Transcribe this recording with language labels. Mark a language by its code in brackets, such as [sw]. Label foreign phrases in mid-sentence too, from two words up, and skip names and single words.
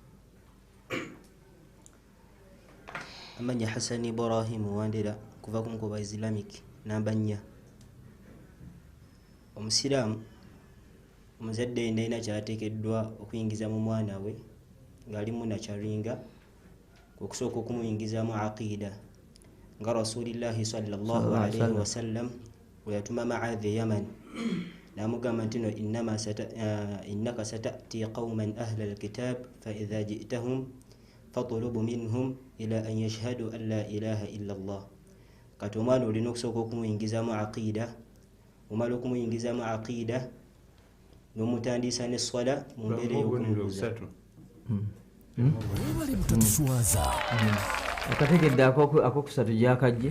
[lg] amanya Hassan Ibrahim Wandera kuva ku Nkoba Islamic namba 4. Omusiraamu omuzadde ndayina kyateekeddwa okuyingiza mu mwana we ng'alimu nakyaringa okusooka okumuyingizaamu aqida nga [ar] رسول الله صلى الله عليه وسلم [lg] bwe yatuma Maadhi Yaman namugamba nti no [ar] إنك ستأتي قوما أهل الكتاب فإذا جئتهم فاطلب منهم إلى أن يشهدوا أن لا إله إلا الله. [lg] Kati omwana olina okusooka okumuyingizaamu aqida, omala okumuyingizaamu aqida n'omutandiisa n'esswala mu mbeera ey'okumubuuza. Webale mutatuswaza akategedde akokusatu gyakajje